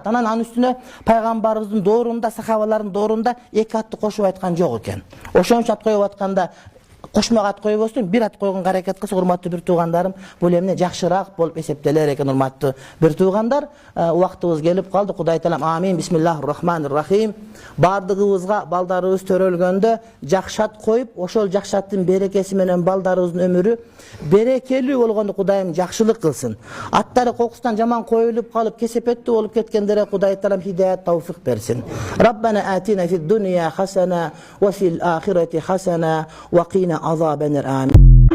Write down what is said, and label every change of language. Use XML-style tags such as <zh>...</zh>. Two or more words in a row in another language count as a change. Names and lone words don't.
<ky>Анан анын үстүнө пайгамбарыбыздын доорунда, сахабалардын доорунда эки атты кошуп айткан жок экен. Ошон үчүн ат коюп атканда кошмак ат койбостун, бир ат койгонго аракет кылса, урматтуу бир туугандарым, бул эмне жакшыраак болуп эсептелер экен, урматтуу бир туугандар. Убактыбыз келип калды. Кудай таалам амин.</ky> <ar>بسم الله الرحمن الرحيم.</ar> <ky>Бардыгыбызга балдарыбыз төрөлгөндө жакшы ат коюп, ошол жакшы аттын берекеси менен балдарыбыздын өмүрү берекелүү болгондо Кудайым жакшылык кылсын. Аттары кокусунан жаман коюлуп калып, кесепеттүү болуп кеткендерге Кудай таалам хидаят, тауфик берсин.</ky> <ar>ربنا آتنا في الدنيا حسنة وفي الآخرة حسنة وقنا عذاب النار آمين.</ar>